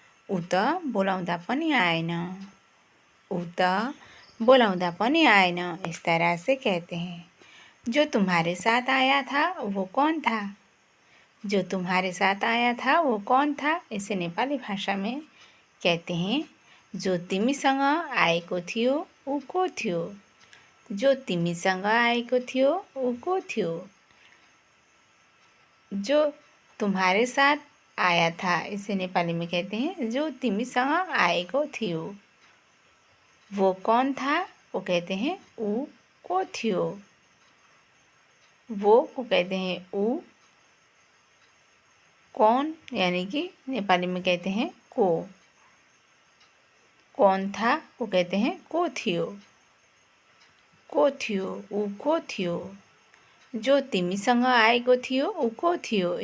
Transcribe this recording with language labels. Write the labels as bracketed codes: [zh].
[ne] ऊ त बोलाउँदा पनि आएन। ऊ त बोलाउँदा पनि आएन। [hi] इस तरह से कहते हैं। जो तुम्हारे साथ आया था वो कौन था। जो तुम्हारे साथ आया था वो कौन था। इसे नेपाली भाषा में कहते हैं [ne] जो तिमीसँग आएको थियो ऊ को थियो। जो तिमीसँग आएको थियो ऊ को थियो। [hi] जो तुम्हारे साथ आया था इसे नेपाली में कहते हैं [ne] जो तिमीसँग आएको थियो। [hi] वो कौन था वो कहते हैं [ne] ऊ को थियो। [hi] वो को कहते हैं ऊ। कौन यानी कि नेपाली में कहते हैं को। कौन था वो कहते हैं [ne] को थियो। को थियो ऊ को थियो। जो तिमीसँग आएको थियो ऊ को थियो।